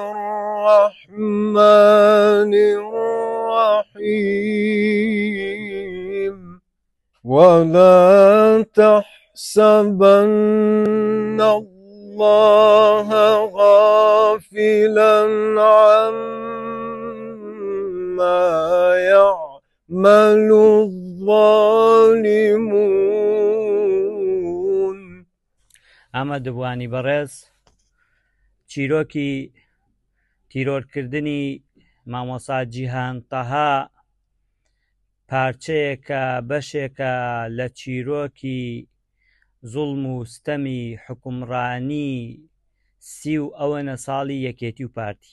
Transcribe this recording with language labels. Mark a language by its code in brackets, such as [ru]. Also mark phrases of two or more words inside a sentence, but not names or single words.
[ar] الرحمن الرحيم ولا تحسبن الله غافلا عما يعمل الظالمون. [ckb] ئەمە دەبوانی بەڕێز چیرۆکی تیرۆرکردنی مامۆستا جیهانتەها پارچەیەکە بەشێکە لە چیرۆکی زوڵم و ستەمی حکومڕانی 30 ساڵی یەکێتی و پارتی.